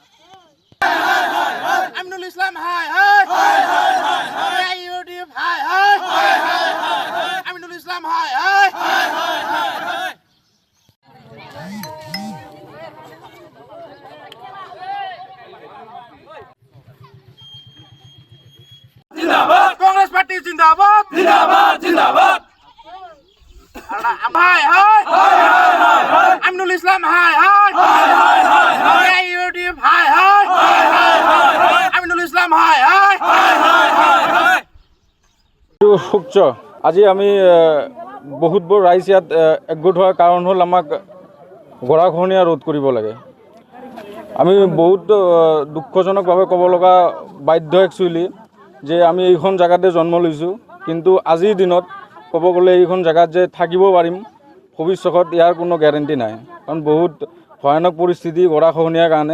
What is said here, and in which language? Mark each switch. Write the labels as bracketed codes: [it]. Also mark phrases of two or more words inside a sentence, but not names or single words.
[hi] अमीनुल इस्लाम हाय हाय हाय हाय हाय यूडीएफ हाय हाय हाय हाय अमीनुल इस्लाम हाय हाय हाय हाय हाय जिंदाबाद कांग्रेस पार्टी जिंदाबाद जिंदाबाद जिंदाबाद हाय हाय हाय हाय अमीनुल इस्लाम हाय हाय हाय हाय हाय यूडीएफ हाय हाय हाय हाय अमीनुल इस्लाम हाय हाय हाय हाय हाय [as] সূৰ্য আজি আমি বহুতবোৰ ৰাইজ ইয়াত একগোট হোৱাৰ কাৰণ হ'ল আমাক গৰাখহনীয়া ৰোধ কৰিব লাগে। আমি বহুত দুঃখজনকভাৱে ক'ব লগা বাধ্য একচুৱেলি যে আমি এইখন জেগাতে জন্ম লৈছোঁ, কিন্তু আজিৰ দিনত ক'ব গ'লে এইখন জেগাত যে থাকিব পাৰিম ভৱিষ্যতত ইয়াৰ কোনো গেৰেণ্টি নাই, কাৰণ বহুত ভয়ানক পৰিস্থিতি গৰাখহনীয়াৰ কাৰণে।